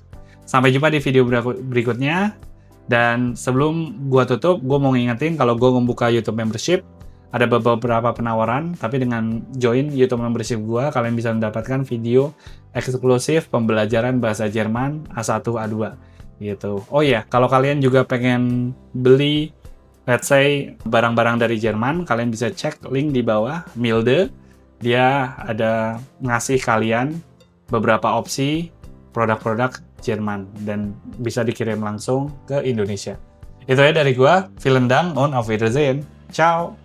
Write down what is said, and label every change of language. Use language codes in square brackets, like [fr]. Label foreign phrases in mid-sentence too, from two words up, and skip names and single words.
[id] Sampai jumpa di video berikutnya. Dan sebelum gua tutup, gua mau ngingetin kalau gua membuka YouTube membership, ada beberapa penawaran, tapi dengan [en] join YouTube membership [id] gua, kalian bisa mendapatkan video eksklusif pembelajaran bahasa Jerman A1 A2 gitu. Oh iya, kalau kalian juga pengen beli [en] let's say [id] barang-barang dari Jerman, kalian bisa cek link di bawah, Milde. Dia ada ngasih kalian beberapa opsi produk-produk Jerman dan bisa dikirim langsung ke Indonesia. Itu ya dari gua, [de] vielen Dank und auf Wiedersehen. Ciao!